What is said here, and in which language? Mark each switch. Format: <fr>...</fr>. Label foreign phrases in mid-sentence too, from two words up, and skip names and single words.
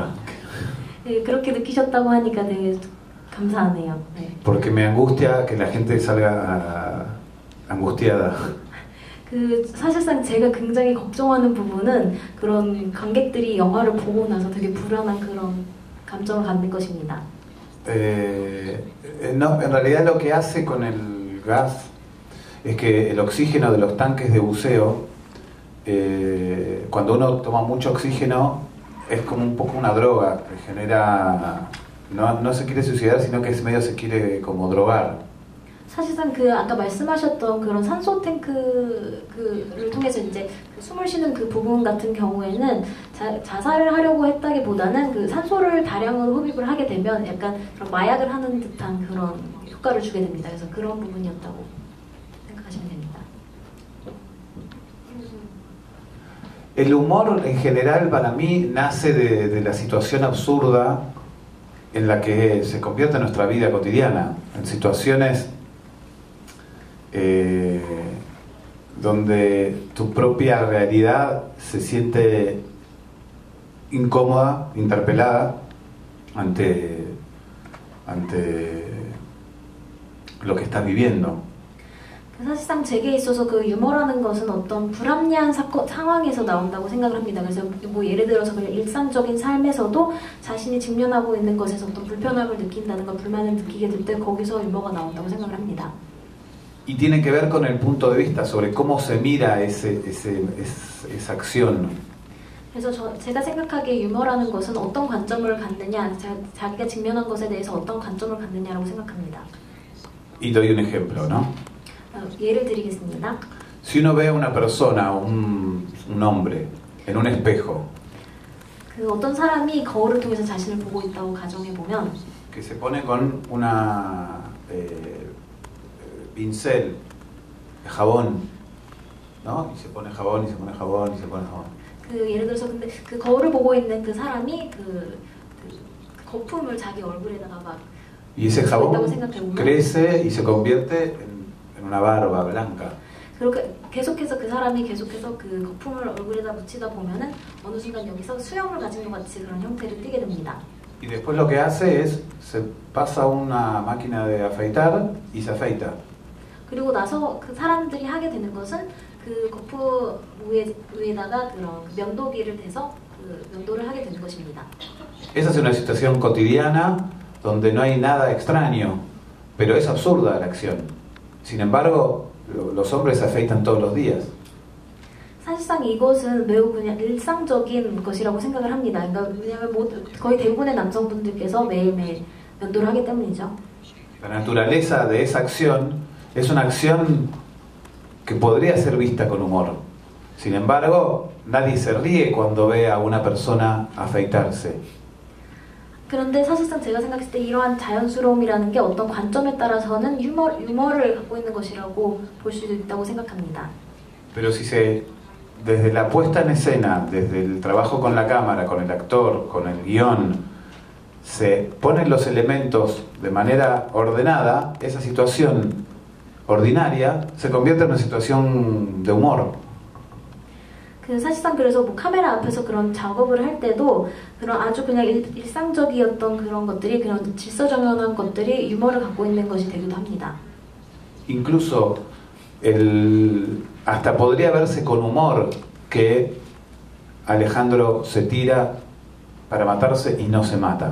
<ko>네, 그렇게 느끼셨다고 하니까 되게 감사하네요. 네.</ko> <es>Porque me angustia que la gente salga angustiada.</es> <ko>그 사실상 제가 굉장히 걱정하는 부분은 그런 관객들이 영화를 보고 나서 되게 불안한 그런 감정을 갖는 것입니다.</ko> <es>No, en realidad lo que hace con el gas es que el oxígeno de los tanques de buceo, cuando uno toma mucho oxígeno, es como un poco una droga, que genera, no se quiere suicidar, sino que medio se quiere como drogar.</es> <ko>사실상 그 아까 말씀하셨던 그런 산소 탱크를 통해서 이제 숨을 쉬는 그 부분 같은 경우에는 자살을 하려고 했다기보다는 그 산소를 다량으로 흡입을 하게 되면 약간 그런 마약을 하는 듯한 그런 효과를 주게 됩니다. 그래서 그런 부분이었다고 생각하시면 됩니다.</ko> <es>El humor en general para mí nace de la situación absurda en la que se convierte nuestra vida cotidiana, en situaciones donde tu propia realidad se siente incómoda, interpelada ante lo que estás viviendo.</es> <ko>사실상 제게 있어서 그 유머라는 것은 어떤 불합리한 상황에서 나온다고 생각을 합니다. 그래서 뭐 예를 들어서 그냥 일상적인 삶에서도 자신이 직면하고 있는 것에서 어떤 불편함을 느낀다든가 불만을 느끼게 될 때 거기서 유머가 나온다고 생각을 합니다.</ko> <es>Y tiene que ver con el punto de vista sobre cómo se mira esa acción.</es> <ko>그래서 제가 생각하기에 유머라는 것은 어떤 관점을 갖느냐, 자기가 직면한 것에 대해서 어떤 관점을 갖느냐라고 생각합니다.</ko> <es>Y doy un ejemplo, ¿no?</es> <ko>예를 드리겠습니다.</ko> <es>Si uno ve a una persona, un hombre, en un espejo,</es> <ko>그 어떤 사람이 거울을 통해서 자신을 보고 있다고 가정해 보면,</ko> <es>que se pone con una pincel, jabón, ¿no? Y se pone jabón, y se pone jabón, y se pone jabón.</es> <ko>그 예를 들어서 근데 그 거울을 보고 있는 그 사람이 그 거품을 자기 얼굴에다가 막</ko> <es>Y ese jabón crece y se convierte en una barba blanca.</es> <ko>그렇게 계속해서 그 사람이 계속해서 그 거품을 얼굴에다 묻히다 보면은 어느 순간 여기서 수염을 가진 것 같이 그런 형태를 띠게 됩니다.</ko> <es>Y después lo que hace es se pasa una máquina de afeitar y se afeita.</es> <ko>그리고 나서 그 사람들이 하게 되는 것은 그 거품 위에다가 그런 면도기를 대서 그 면도를 하게 되는 것입니다.</ko> <es>Esa es una situación cotidiana donde no hay nada extraño, pero es absurda la acción. Sin embargo, los hombres se afeitan todos los días.</es> <ko>사실상 이것은 매우 그냥 일상적인 것이라고 생각을 합니다. 그러니까 왜냐하면 거의 대부분의 남성분들께서 매일매일 면도를 하기 때문이죠.</ko> <es>La naturaleza de esa acción es una acción que podría ser vista con humor. Sin embargo, nadie se ríe cuando ve a una persona afeitarse.</es> <ko>그런데 사실상 제가 생각했을 때 이러한 자연스러움이라는 게 어떤 관점에 따라서는 유머를 갖고 있는 것이라고 볼 수도 있다고 생각합니다.</ko> <es>Pero si desde la puesta en escena, desde el trabajo con la cámara, con el actor, con el guión, se ponen los elementos de manera ordenada, esa situación ordinaria se convierte en una situación de humor.</es> <ko>그 사실상 그래서 뭐 카메라 앞에서 그런 작업을 할 때도 그런 아주 그냥 일상적이었던 그런 것들이 그런 질서정연한 것들이 유머를 갖고 있는 것이 되기도 합니다.</ko> <es>Incluso hasta podría verse con humor que Alejandro se tira para matarse y no se mata.</es>